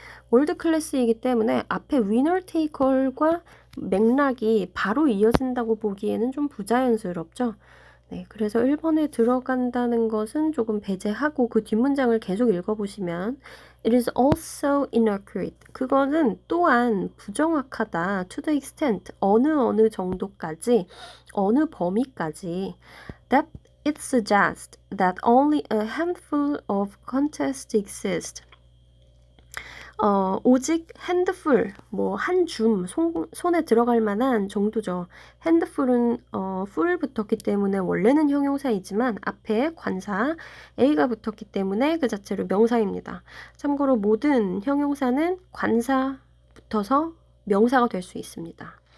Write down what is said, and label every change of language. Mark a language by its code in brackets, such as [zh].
[ko] 월드 클래스이기 때문에 앞에 winner take all과 맥락이 바로 이어진다고 보기에는 좀 부자연스럽죠. 네, 그래서 1번에 들어간다는 것은 조금 배제하고 그 뒷문장을 계속 읽어보시면 [en] It is also inaccurate. [ko] 그거는 또한 부정확하다. [en] To the extent, [ko] 어느 정도까지, 어느 범위까지 [en] that it suggests that only a handful of contests exist. [ko] 오직 핸드풀, 뭐 한 줌, 손에 들어갈 만한 정도죠. 핸드풀은 풀 붙었기 때문에 원래는 형용사이지만 앞에 관사 A가 붙었기 때문에 그 자체로 명사입니다. 참고로 모든 형용사는 관사 붙어서 명사가 될 수 있습니다.